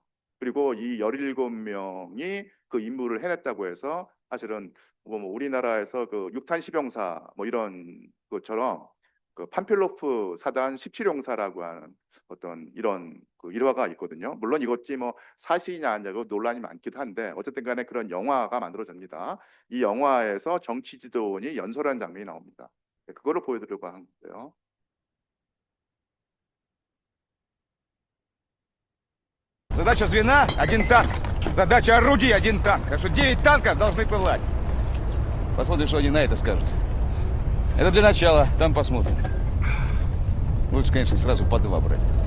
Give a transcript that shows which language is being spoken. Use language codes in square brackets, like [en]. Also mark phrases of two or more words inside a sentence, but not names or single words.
[ko] 그리고 이 17명이 그 임무를 해냈다고 해서 사실은 뭐 우리나라에서 육탄 시병사 뭐 이런 것처럼 판필로프 사단 17용사라고 하는 어떤 이런 일화가 있거든요. 물론 이것이 뭐 사실이냐 아니냐고 논란이 많기도 한데 어쨌든 간에 그런 영화가 만들어집니다. 이 영화에서 정치 지도원이 연설하는 장면이 나옵니다. 그거를 보여드리려고 하는데요. [ru] Задача звена – 1 танк. Задача орудий – 1 танк. Так что 9 танков должны пылать. Посмотрим, что они на это скажут. Это для начала, там посмотрим. Лучше, конечно, сразу по 2 брать.